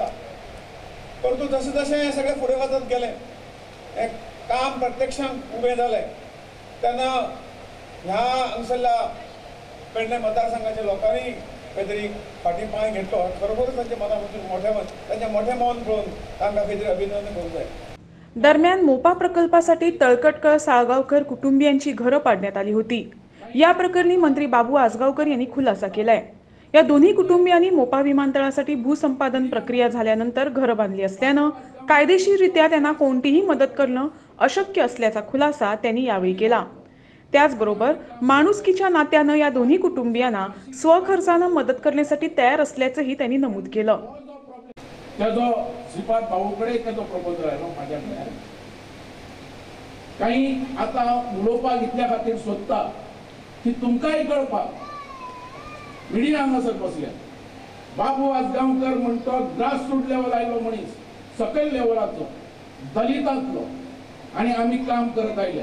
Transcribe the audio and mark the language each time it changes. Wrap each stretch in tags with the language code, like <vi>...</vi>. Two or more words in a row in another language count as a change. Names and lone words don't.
<kok>परंतु जशें जशें हे सगळे फुडें वचत गेले, हे काम प्रत्यक्षान उबें जालें तेन्ना ह्या हांगसरल्या पेडणे मतदारसंघाच्या लोकांनी खंय तरी फाटीं पांय घेतलो। खरोखरच तांच्या मनापासून तांचे मोठे मन पळोवन तांकां खंय तरी अभिनंदन करूंक जाय।</kok> <mr>दरम्यान मोपा प्रकल्पासाठी तळकटकळ साळगावकर कुटुंबियांची घरं पाडण्यात आली होती। या प्रकरणी मंत्री बाबू आसगावकर यांनी खुलासा केलाय। या दोन्ही कुटुंबियांनी मोपा विमानतळासाठी भूसंपादन प्रक्रिया झाल्यानंतर घरं बांधली असल्यानं कायदेशीररित्या त्यांना कोणतीही मदत करणं अशक्य असल्याचा खुलासा त्यांनी यावेळी केला। त्याचबरोबर माणुसकीच्या नात्यानं या दोन्ही कुटुंबियांना स्वखर्चानं मदत करण्यासाठी तयार असल्याचंही त्यांनी नमूद केलं।</mr> <kok>त्याचो श्रीपाद भाऊकडे त्याचो प्रपोजल आयलो माझ्याकडे। काही आता उलोवपाक इतल्या खातीर सोदता की तुमकांय कळपाक, मिडिया हांगासर बसल्या, बाबू आसगांवकर म्हणतो</kok> <en>grassroot level</en> <kok>आयलो मनीस, सकयल लेवलाचो, दलितांतलो, आणि आमी काम करत आयल्या।</kok>